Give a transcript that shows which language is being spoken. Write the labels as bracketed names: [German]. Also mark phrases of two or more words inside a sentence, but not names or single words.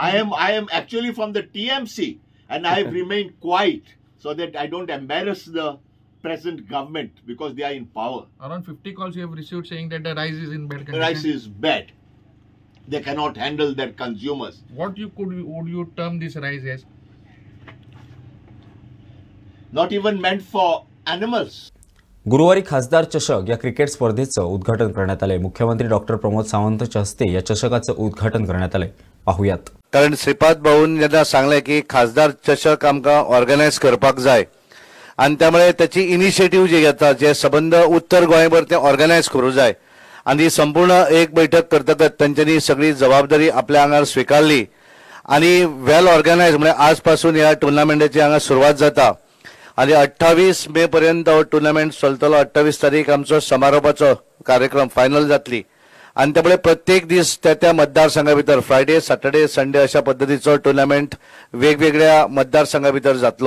[English] I am actually from the TMC and I have remained quiet so that I don't embarrass the present government because they are in power. Around 50 calls you have received saying that the rice is in bad condition. The rice is bad. They cannot handle their consumers. What would you term this rice as? Not even meant for animals. [Marathi] गुरुवारी खासदार चषक या क्रिकेट स्पर्धेचं उद्घाटन करण्यात आले. मुख्यमंत्री डॉक्टर प्रमोद सावंतच्या हस्ते या चषकाचं उद्घाटन करण्यात आले. पाहुयात. [Konkani] कारण श्रीपाद भाऊन यांना सांगले की खासदार चषक आमका ऑर्गनायज करपाक जाय आणि त्यामुळे त्याची इनिशिएटिव्ह जे घेता जे संबंध उत्तर गोंयभर ते ऑर्गनायज करू जाय आणि संपूर्ण एक बैठक करतकच [Marathi] त्यांनी सगळी जबाबदारी आपल्या अंगार स्वीकारली [Konkani] आणि [English] well organise [Konkani] म्हणजे आजपासून या टुर्नामेंटाची हांगा सुरुवात जाता आणि 28 मे पर्यंत टुर्नामेंट चलतलो. 28 तारीख आमचो समारोपाचो कार्यक्रम फायनल जातली आणि त्यामुळे प्रत्येक दीस त्या मतदारसंघा भितर [English] Friday Saturday Sunday [Konkani] अशा पद्धतीचो टुर्नामेंट वेगवेगळ्या मतदारसंघा भितर जातलो.